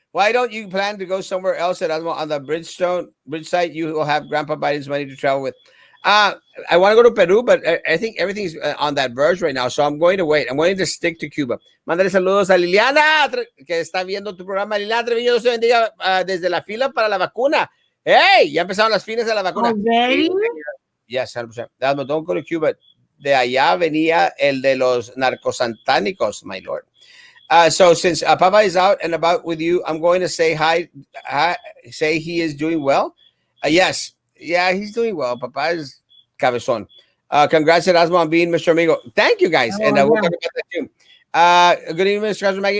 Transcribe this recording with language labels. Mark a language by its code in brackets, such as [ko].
[en] Why don't you plan to go somewhere else at Erasmo on the bridge site? You will have Grandpa Biden's money to travel with. I want to go to Peru, but I think everything's on that verge right now, so I'm going to wait. I'm going to stick to Cuba. [es] Mándale saludos a Liliana, que está viendo tu programa. Liliana Treviño, Dios te bendiga desde la fila para la vacuna. Hey, ya empezaron las filas de la vacuna. [en] Already? Yes, 100%. Don't go to Cuba. [es] De allá venía el de los narcosantánicos, [en] my lord. So since Papa is out and about with you, I'm going to say hi, say he is doing well. Yes. Yeah, he's doing well. Papa is cabezón. Congrats, Erasmo, on being Mr. Amigo. Thank you, guys. And we'll talk about that too. Good evening, Mr. Maggie.